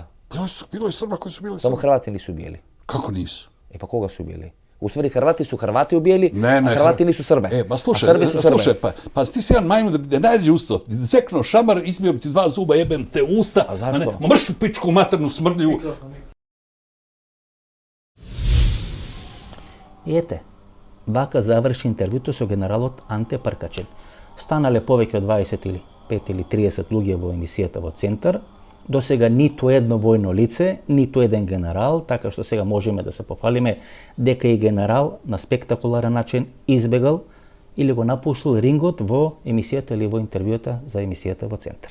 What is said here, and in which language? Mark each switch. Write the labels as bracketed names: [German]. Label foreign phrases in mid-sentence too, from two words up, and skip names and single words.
[Croatian] Bilo je Srba koji su bili Samo Srbi. Hrvati nisu ubijali. Kako nisu? E pa koga su ubijali? U stvari Hrvati su Hrvati ubijali, Ne, a Hrvati nisu Srbe. Ma slušaj, a Srbi su Srbe. pa ti si jedan majmun da nađe usto, zekno šamar, izbio bi ti 2 zuba, jebem te usta. A zašto? Ma mrš pičku maternu smrdlju. [Macedonian] И ете, вака заврши интервјуто со генералот Анте Пркачен. Станале повеќе од 20 или 5 или 30 луѓе во емисијата во Центар. До сега ниту едно војно лице, ниту еден генерал, така што сега можеме да се пофалиме дека и генерал на спектакуларен начин избегал или го напуштил рингот во емисијата или во интервјуата за емисијата во Центар.